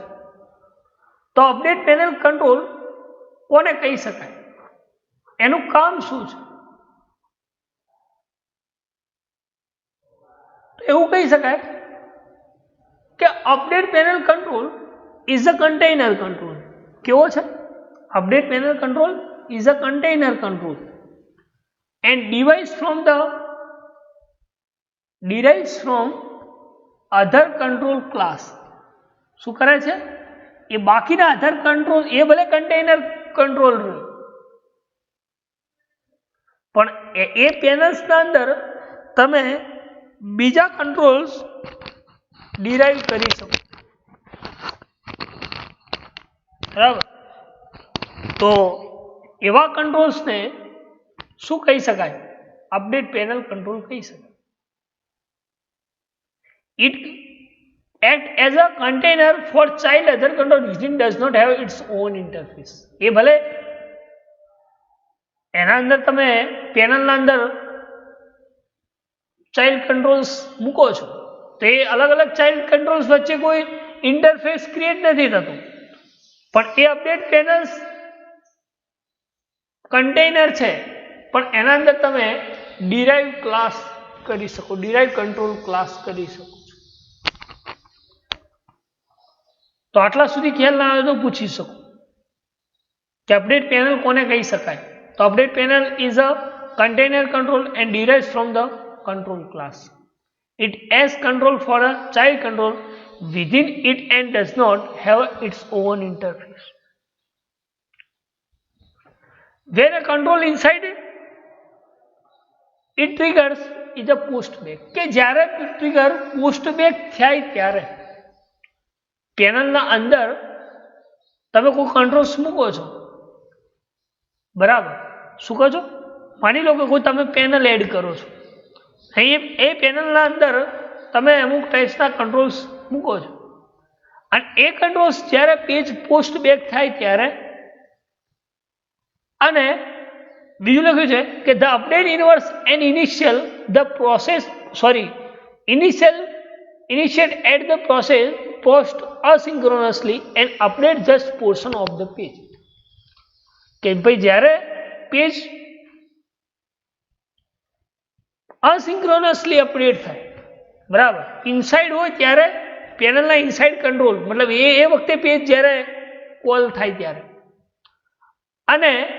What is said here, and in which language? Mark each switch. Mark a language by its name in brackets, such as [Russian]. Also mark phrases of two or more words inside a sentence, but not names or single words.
[Gujarati] તો [English] update panel control [Gujarati] કોને કહી શકાય? એનું કામ શું છે? એવું કહી શકાય કે [English] update panel control is a container control. [Gujarati] કેવો છે? [English] update panel control is a container control and derives from other control class. [Gujarati] શું કરે છે? એ બાકીના [English] other control [Gujarati] એ ભલે [English] container control [Gujarati] રહે પણ એ પેનલ્સના અંદર તમે બીજા [English] controls derive [Gujarati] કરી શકો. બરાબર? તો એવા કંટ્રોલ્સને શું કહી શકાય? [English] update panel control [Gujarati] કહી શકાય. [English] It act as a container for child other control which does not have its own interface. [Gujarati] એ ભલે એના અંદર તમે પેનલના અંદર [English] child controls [Gujarati] મૂકો છો તો એ અલગ અલગ [English] child controls [Gujarati] વચ્ચે કોઈ [English] interface create [Gujarati] નથી થતું પણ એ [English] update panels container [Gujarati] છે પણ એના અંદર તમે [English] derive class [Gujarati] કરી શકો, [English] derive control class [Gujarati] કરી શકો. તો આટલા સુધી ખ્યાલ ના આવે તો પૂછી શકો કે [English] update panel [Gujarati] કોને કહી શકાય? [English] તો update panel is a container control and derives from the control class. It has control for a child control within it and does not have its own interface. When a control inside it triggers is a post back. [Gujarati] કે જ્યારે ટ્રિગર [English] post back [Gujarati] થાય ત્યારે પેનલના અંદર તમે કોઈ કંટ્રોલ્સ મૂકો છો, બરાબર? શું કહો છો? માની લો કે કોઈ તમે [English] panel add [Gujarati] કરો છો, એ પેનલના અંદર તમે અમુક ટાઈપ્સના કંટ્રોલ્સ મૂકો છો અને એ કંટ્રોલ્સ જ્યારે [English] page post back [Gujarati] થાય ત્યારે અને બીજું લખ્યું છે કે [English] the update inverse and initial the process initiate at the process post asynchronously and update just portion of the page. [Gujarati] કે ભાઈ જ્યારે [English] page asynchronously [Gujarati] અપડેટ થાય, બરાબર, ઇનસાઇડ હોય ત્યારે પેનલના ઇનસાઇડ કંટ્રોલ મતલબ એ વખતે પેજ જ્યારે કોલ થાય ત્યારે, અને